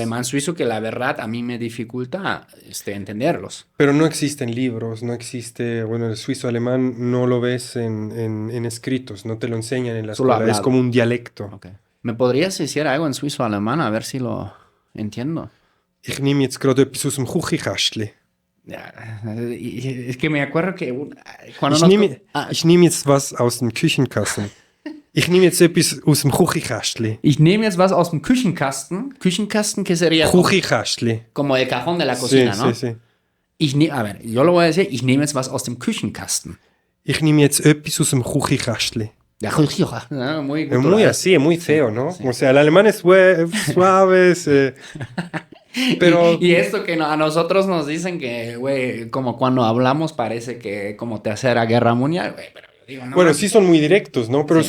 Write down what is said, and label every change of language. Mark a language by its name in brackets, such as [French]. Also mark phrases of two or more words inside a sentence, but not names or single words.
[Spanish] alemán suizo, que la verdad a mí me dificulta entenderlos. Pero no existen libros, no existe, bueno, el suizo-alemán no lo ves en escritos, no te lo enseñan en la Solo escuela, es hablado. como un dialecto. Ok. ¿Me podrías decir algo en suizo-alemán? A ver si lo entiendo. [Swiss German] Ich nehme jetzt gerade etwas aus dem Küchenkastli. [Spanish] Ya, es que me acuerdo que cuando [Swiss German] Ich nehme jetzt was aus dem Küchenkasten. Ich nehme jetzt etwas aus dem Küchenkastli. [German] ich nehme jetzt was aus dem Küchenkasten. [Spanish] Küchenkasten, que sería Küchenkastli. como el cajón de la cocina, Sí, ¿no? sí, sí. A ver, yo lo voy a decir, [German] ich nehme jetzt was aus dem Küchenkasten. [Swiss German] Ich nehme jetzt etwas aus dem Küchenkastli. [Spanish] Ya, ¿no? Muy Es muy cultural. así, es muy feo, ¿no? sí. O sea, el alemán es suave, pero... Y esto que a nosotros nos dicen que, güey, como cuando hablamos parece que como tercera guerra mundial, güey, pero yo digo, no. Bueno, mames. sí son muy directos, ¿no? Pero los